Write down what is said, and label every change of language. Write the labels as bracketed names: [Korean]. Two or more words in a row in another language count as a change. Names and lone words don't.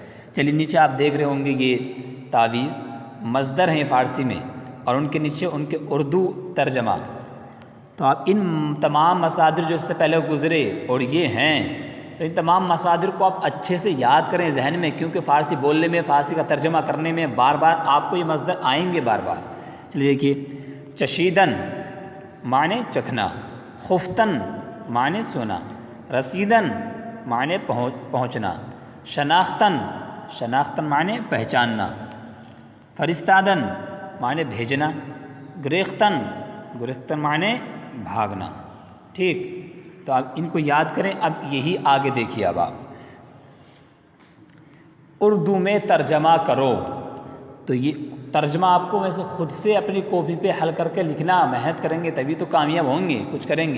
[Urdu] چلیے نیچے آپ دیکھ رہے ہوں گے یہ تعویذ مصدر ہیں فارسی میں، اور ان کے نیچے ان کے اردو ترجمہ۔ تو آپ ان تمام مصادر جو اس سے پہلے گزرے اور یہ ہیں، تو ان تمام مصادر کو آپ اچھے سے یاد کریں ذہن میں، کیونکہ فارسی بولنے میں، فارسی کا ترجمہ کرنے میں بار بار آپ کو یہ مصدر آئیں گے بار بار۔ چلیے دیکھیے، چشیدن معنی چکھنا، خفتن معنی سونا، رسیدن معنی پہنچنا، شناختن شناختن معنی پہچاننا، فرستادن معنی بھیجنا، گریختن گریختن معنی بھاگنا۔ ٹھیک، تو آپ ان کو یاد کریں۔ اب یہی آگے دیکھیے، اب آپ اردو میں ترجمہ کرو، تو یہ ترجمہ آپ کو ویسے خود سے اپنی کاپی پہ حل کر کے لکھنا، محنت کریں گے تبھی تو کامیاب ہوں گے، کچھ کریں گے۔